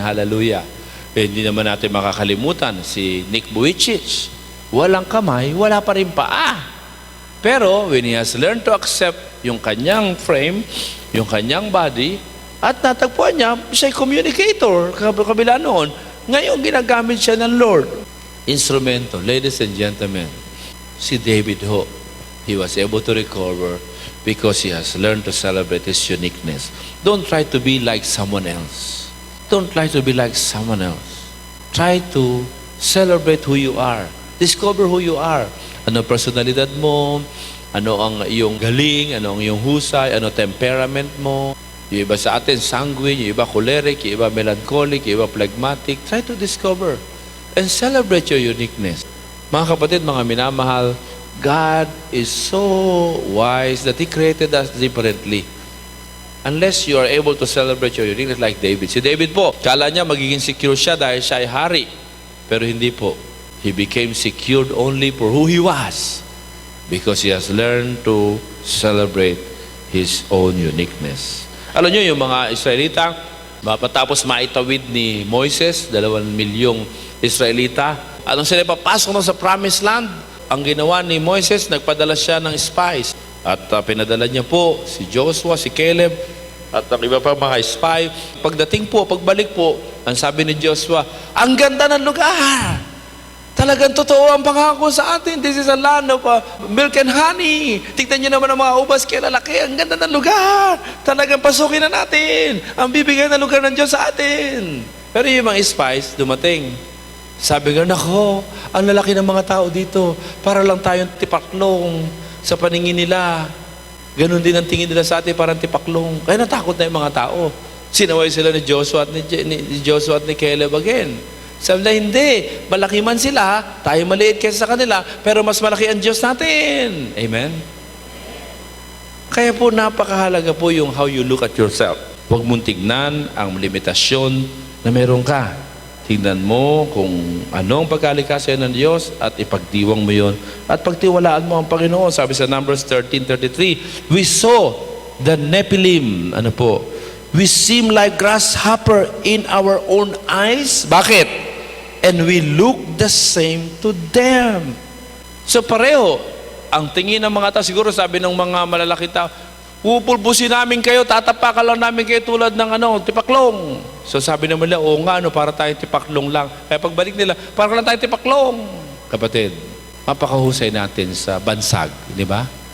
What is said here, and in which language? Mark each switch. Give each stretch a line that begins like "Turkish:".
Filipino: Hallelujah. Hindi naman natin makakalimutan si Nick Vujicic. Walang kamay, wala pa rin paa. Pero
English: when he has learned to accept
Filipino: yung kanyang frame, yung kanyang body, at natagpuan niya, siya'y communicator. Kabila noon, ngayon ginagamit siya ng Lord.
English: Instrumento, ladies and gentlemen,
Filipino: si David ho,
English: he was able to recover because he has learned to celebrate his uniqueness. Don't try to be like someone else. Don't try to be like someone else. try to celebrate who you are. Discover who you are.
Filipino: Ano ang personalidad mo? Ano ang iyong galing? Ano ang iyong husay? Ano temperament mo? Yung iba sa atin, sanguine. Yung iba choleric. Yung iba melancholic. Yung iba phlegmatic.
English: Try to discover and celebrate your uniqueness.
Filipino: Mga kapatid, mga minamahal,
English: God is so wise that He created us differently. Unless you are able to celebrate your uniqueness like David.
Filipino: Si David po, kala niya magiging secure siya dahil siya ay hari. Pero hindi po.
English: He became secured only for who he was. Because he has learned to celebrate his own uniqueness.
Filipino: Alam niyo, yung mga Israelita, mapatapos maitawid ni Moises, 2 milyong Israelita, anong sila papasok na sa promised land? Ang ginawa ni Moises, nagpadala siya ng spies. At pinadala niya po si Joshua, si Caleb, at ang iba pa mga spy. Pagdating po, pagbalik po, ang sabi ni Joshua, ang ganda ng lugar! Talagang totoo ang pangako sa atin.
English: This is a land of milk and honey.
Filipino: Tignan niyo naman ang mga ubas, kaya lalaki. Ang ganda ng lugar. Talagang pasukin na natin. Ang bibigay na lugar ng Diyos sa atin. Pero yung mga spies, dumating. Sabi nga, nako, ang lalaki ng mga tao dito. Para lang tayong tipaklong sa paningin nila. Ganon din ang tingin nila sa atin, parang tipaklong. Kaya natakot na yung mga tao. Sinaway sila ni Joshua at ni Caleb again. Sabi na, hindi. Malaki man sila, tayo maliit kaysa sa kanila, pero mas malaki ang Diyos natin. Amen? Kaya po, napakahalaga po yung
English: how you look at yourself.
Filipino: Huwag mong tignan ang limitasyon na meron ka. Tignan mo kung anong pagkalikha sa'yo ng Diyos at ipagdiwang mo yon at pagtiwalaan mo ang Panginoon. Sabi sa
English: Numbers 13:33, we saw the Nephilim, we seem like grasshopper in our own eyes.
Filipino: Bakit?
English: And we look the same to them.
Filipino: So pareho, ang tingin ng mga tao, siguro sabi ng mga malalaki tao, pupulbusin namin kayo, tatapakan lang namin kayo tulad ng tipaklong. So sabi naman nila, oo nga, para tayong tipaklong lang. Kaya pagbalik nila, para lang tayong tipaklong. Kapatid, mapakahusay natin sa bansag, di ba?